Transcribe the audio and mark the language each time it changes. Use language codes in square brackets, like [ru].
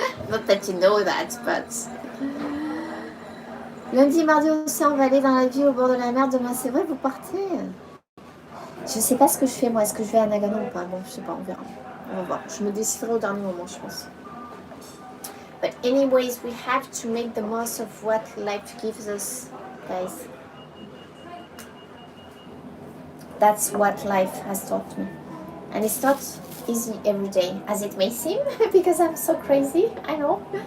[en] Not that you know that, but. [fr] Lundi, mardi aussi, on va aller dans la ville au bord de la mer. Demain, c'est vrai, vous partez? Je sais pas ce que je fais, moi. Est-ce que je vais à Nagano ou pas? Bon, je sais pas, on verra. On va voir. Je me déciderai au dernier moment, je pense. [en] But anyways, we have to make the most of what life gives us, guys. That's what life has taught me. And it's not easy every day, as it may seem, because I'm so crazy, I know.